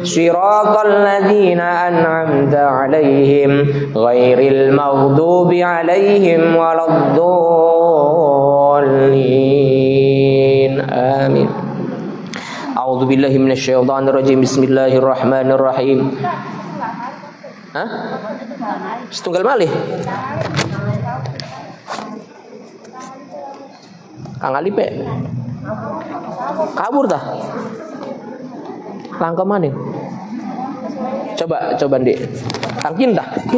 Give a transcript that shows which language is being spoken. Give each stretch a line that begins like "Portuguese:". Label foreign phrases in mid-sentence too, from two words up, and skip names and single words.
Arabic: صراط الذين أنعمت عليهم غير المغضوب عليهم ولا الضالين. Amin. أعوذ بالله من الشيطان الرجيم. بسم الله الرحمن الرحيم.
Javanese: Hah? Setunggal malih. Kang Ali pe. Kabur dah. Langka maning. Coba Dik. Kang Kin dah.